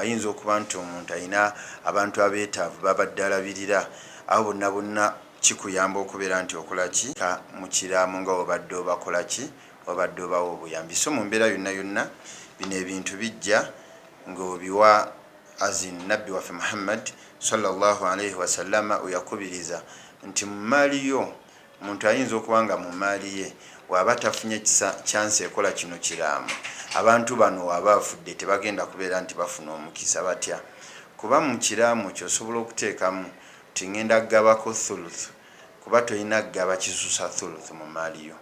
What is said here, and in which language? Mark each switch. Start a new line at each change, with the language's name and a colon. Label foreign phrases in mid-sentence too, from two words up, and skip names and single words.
Ganda: Ayinza okuba nti omuntu ayina abantu abeetaavu babadde alabirira, awo bonna kikuyamba okubeera nti okolaki mu kiraamo nga obadde obakolaki, obadde obawa obuyambi. So mu mbeera yonna bino ebintu bijja ng'obiwa azin nabbi waffe Muhammad
Arabic: صلى الله عليه وسلم
Ganda: oyakubiriza nti mu maali yo, omuntu ayinza okuba nga mu maali ye waba tafunye kyansi ekola kino kiraamo, abantu bano waba afudde tebagenda kubeera nti bafuna omukisa batya, kuba mu kiraamo kyosobola okuteekamu ti ngenda kugabako thuluth, kuba tolina kugaba kisusa thuluth mu maali yo.